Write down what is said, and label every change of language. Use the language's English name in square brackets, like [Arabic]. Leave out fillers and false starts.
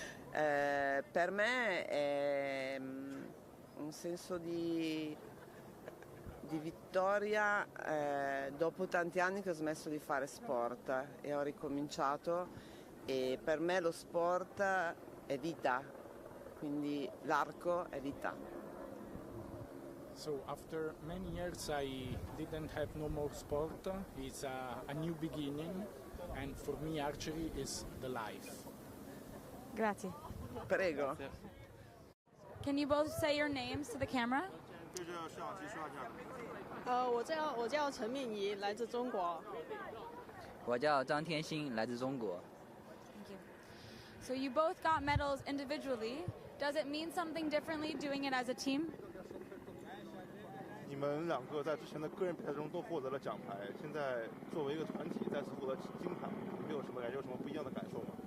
[Italian] Per me è un senso di vittoria dopo tanti anni che ho smesso di fare sport e ho ricominciato, e per me lo sport è vita, quindi l'arco è vita. [English] So after many years I didn't have no more sport. It's a new beginning, and for me archery is the life. [Italian] Grazie. Prego. [English] Can you both say your names to the camera? [Chinese] 我叫陈敏仪，来自中国。我叫张天星，来自中国。 [English] Thank you. So you both got medals individually. Does it mean something differently doing it as a team? [Chinese] 你们2个在之前的个人比赛中都获得了奖牌，现在作为一个团体再次获得金牌，你们有什么不一样的感受吗？